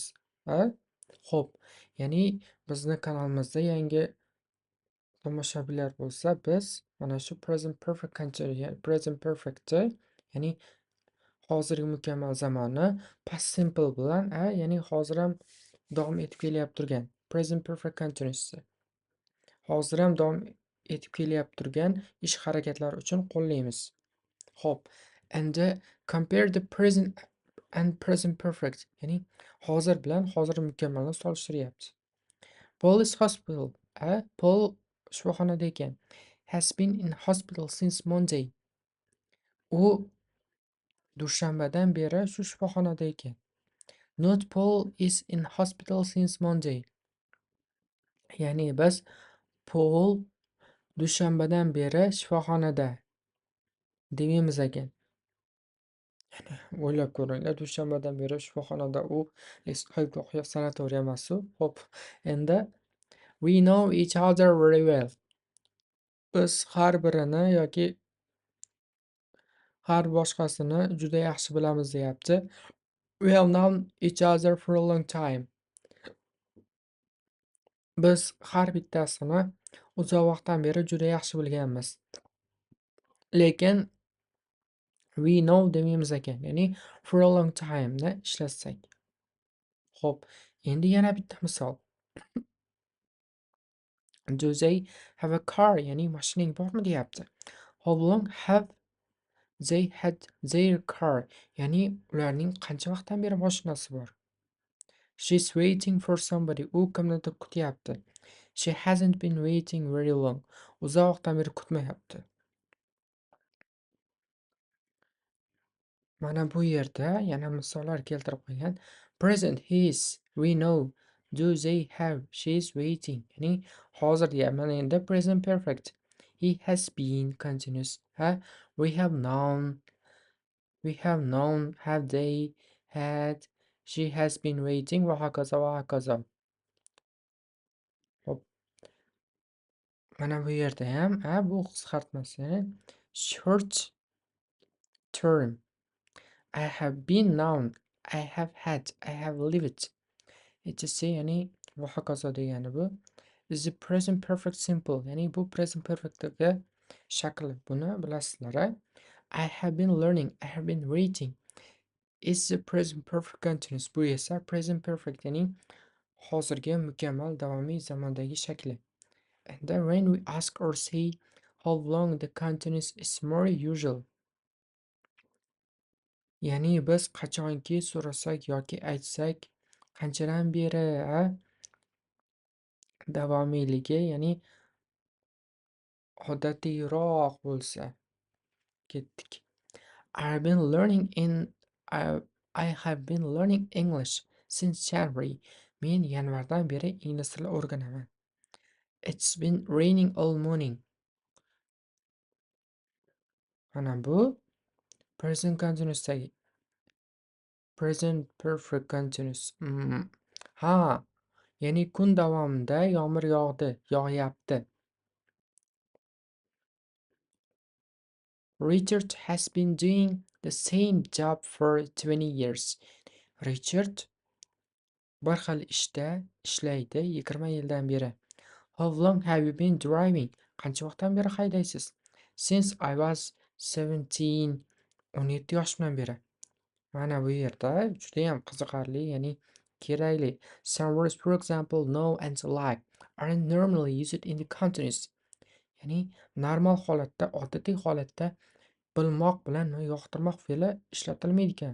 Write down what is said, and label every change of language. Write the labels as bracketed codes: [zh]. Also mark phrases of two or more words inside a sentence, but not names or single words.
[uz] Xo'p, ya'ni bizni kanalimizda yangi tomoshabinlar bo'lsa, biz mana shu [en] present perfectni, [uz] ya'ni hozirgi mukammal zamonni [en] past simple [uz] bilan, ya'ni hozir ham davom etib kelyapti turgan [en] present perfect continuous. [uz] Hozir ham davom etib kelyapti turgan ish harakatlari uchun qo'llaymiz. Xo'p, [en] and compare the present and present perfect, [uz] ya'ni hozir bilan hozir mukammalni solishtiryapti. [en] Paul is hospital. Paul [uz] shifoxonada ekan. [en] Has been in hospital since Monday. [uz] U dushanbadan beri shu shifoxonada ekan. [en] Not Paul is in hospital since Monday. [uz] Ya'ni biz Paul dushanbadan beri shifoxonada demaymiz ekan. O'ylab ko'ringlar, dushanbadan beri shifoxonada u sanatoriya emas-u. Xo'p, endi [en] we know each other very well. [uz] Biz har birini yoki har boshqasini juda yaxshi bilamiz deyapti. [en] We have known each other for a long time. [uz] Biz har bittasini uzoq vaqtdan beri juda yaxshi bilganmiz. Lekin [en] we know [uz] demaymiz ekan, ya'ni [en] for a long time [uz] ni ishlatsak. Xo'p, endi yana bitta misol. [en] Do they have a car? [uz] Ya'ni mashining bormi deyapti. [en] How long have they had their car? [uz] Ya'ni ularning qancha vaqtdan beri mashinasi bor? [en] She's waiting for somebody. [uz] U kimnidir kutyapti. [en] She hasn't been waiting very long. [uz] Uzoqdan beri kutmayapti. Mana bu yerda yana misollar keltirib qo'ygan. [en] Present his, we know. Do they have, she's waiting. [uz] Ya'ni hozir deyapman endi [en] present perfect. He has been continuous. Ha? We have known, have they, had, she has been waiting [uz] va hokazo va hokazo. Hop, mana bu yerda ham bu qisqartmasi [en] short term. I have been known, I have had, I have lived. [uz] etc ya'ni va hokazo degani bu. [en] Is the present perfect simple, [uz] ya'ni bu [en] present perfectdagi [uz] shakli. Buni bilasizlar. [en] I have been learning, I have been reading. Is the present perfect continuous. [uz] Bu esa [en] present perfect, [uz] ya'ni hozirgi mukammal davomiy zamondagi shakli. [en] And then when we ask or say how long, the continuous is more usual. [uz] Ya'ni biz qachonki so'rasak yoki aytsak qanchadan beri davomiyligi, ya'ni odatiyroq bo'lsa. Ketdik. [en] I have been learning in I, I have been learning English since January. [uz] Men yanvardan beri ingliz tili o'rganaman. [en] It's been raining all morning. [uz] Mana bu [en] present continuousdagi present perfect continuous. [uz] Ha, ya'ni kun davomida yomg'ir yog'di, yog'yapti. [en] Richard has been doing the same job for 20 years. [uz] Richard bir xil ishda ishlaydi 20 yildan beri. [en] How long have you been driving? [uz] Qancha vaqtdan beri haydaysiz? [en] Since I was 17, 17 [uz] yoshimdan beri. Mana bu yerda judayam qiziqarli, ya'ni kerakli. [en] Some words, for example, know and like, aren't normally used in the continuous. [uz] Ya'ni normal holatda, odatiy holatda bilmoq bilan yoqtirmoq fe'li ishlatilmaydi ekan.